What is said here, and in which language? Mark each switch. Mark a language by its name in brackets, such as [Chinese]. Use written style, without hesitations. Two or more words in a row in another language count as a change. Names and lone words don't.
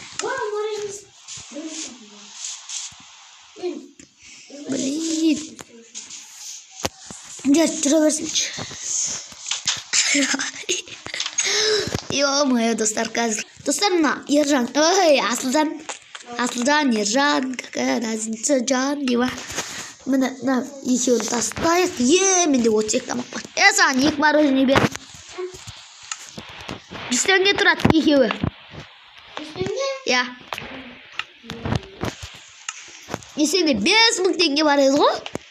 [Kazakh] Блин. Жүре берсінші. Ё-моё, достар, қазір. Достар, мына Ержан. Ой, Асылжан, Ержан. [Russian] Какая разница, жан, дева. [Kazakh] Міне, екеуін тастайық. Менде отсек тамақ бар. Саған 2 мороженый бер. 100 теңге тұрады екеуі. 100 теңге? Есенде 5000 теңге бар еді ғой?